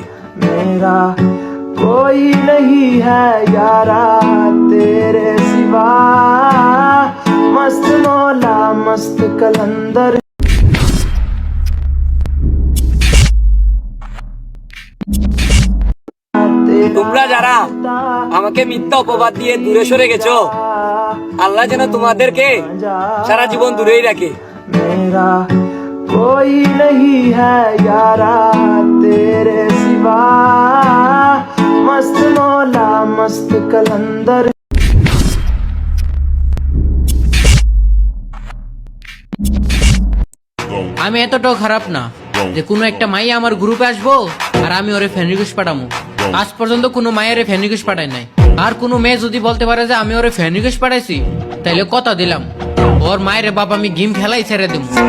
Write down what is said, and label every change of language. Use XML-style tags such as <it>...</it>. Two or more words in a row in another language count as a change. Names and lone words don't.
<hi>मेरा कोई नहीं है यारा तेरे सिवा, मस्त मौला मस्त कलंदर।</hi> <bn>তোমরা যারা আমাকে মিথ্যা অপবাদ দিয়ে দূরে সরে গেছো, আল্লাহ যেন তোমাদেরকে সারা জীবন দূরেই রাখে।</bn> <hi>मेरा कोई नहीं है यारा तेरे सिवा, मस्त मौला मस्त कलंदर।</hi> <bn>আমি এতটাও খারাপ না যে কোনো একটা মাই আমার গ্রুপে আসবো আর আমি ওরে</bn> <en>friend request</en> <bn>পাঠাবো। আজ পর্যন্ত কোনো মায়ের</bn> <en>friend request</en> <bn>পাঠাই নাই। আর কোনো মেয়ে যদি বলতে পারে যে আমি ওরে</bn> <en>friend request</en> <bn>পাঠাইছি, তাইলে কথা দিলাম ওর মায়ের বাপ আমি গেম খেলাই ছেড়ে দেব।</bn>